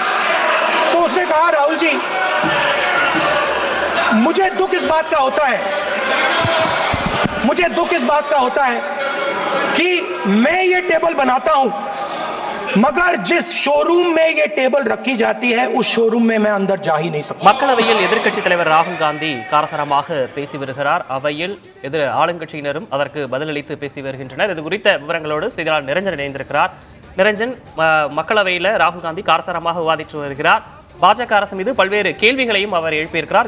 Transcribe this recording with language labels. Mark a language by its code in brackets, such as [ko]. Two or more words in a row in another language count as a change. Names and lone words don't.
[hi] तो उसने कहा, राहुल जी मुझे दुख इस बात का होता है कि मैं ये टेबल बनाता हूं, मगर जिस शोरूम में ये टेबल रखी जाती है उस शोरूम में मैं अंदर जा ही नहीं सकता। [ta] மக்களவையில் எதிர்க்கட்சித் தலைவர் ராகுல் காந்தி காரசாரமாக பேசி வருகிறார். அவையில் ஆளுங்கட்சியினரும் அதற்கு பதிலளித்து பேசி வருகின்றனர். இது குறித்த விவரங்களோடு செய்தியாளர் நிரஞ்சன் இணைந்திருக்கிறார். நிரஞ்சன், மக்களவையில் ராகுல் காந்தி காரசாரமாக விவாதித்து வருகிறார். பாஜக அரசு மீது பல்வேறு கேள்விகளையும் அவர் எழுப்பியிருக்கிறார்.